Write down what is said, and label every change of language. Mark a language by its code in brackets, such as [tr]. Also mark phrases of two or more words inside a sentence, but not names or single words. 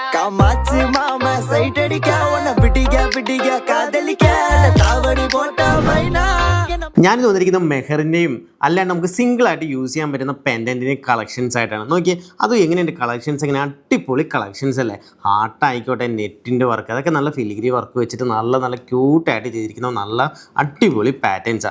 [ta] மாச்சு மாமா சைட் அடிக்க உன்னை பிடிக்க காதலிக்க தாவணி போட்ட மைனா. [ml] ഞാനിത് വന്നിരിക്കുന്ന മെഹറിൻ്റെയും അല്ലാണ്ട് നമുക്ക് സിംഗിളായിട്ട് യൂസ് ചെയ്യാൻ പറ്റുന്ന പെൻഡൻറ്റിൻ്റെയും കളക്ഷൻസ് ആയിട്ടാണ്. നോക്കി അതും എങ്ങനെയുണ്ട് കളക്ഷൻസ്, എങ്ങനെ അടിപൊളി കളക്ഷൻസ് അല്ലേ. ഹാർട്ടായിക്കോട്ടെ, നെറ്റിൻ്റെ വർക്ക്, അതൊക്കെ നല്ല [en] filigree work [ml] വെച്ചിട്ട് നല്ല ക്യൂട്ടായിട്ട് ചെയ്തിരിക്കുന്ന നല്ല അടിപൊളി പാറ്റേൺസാണ്.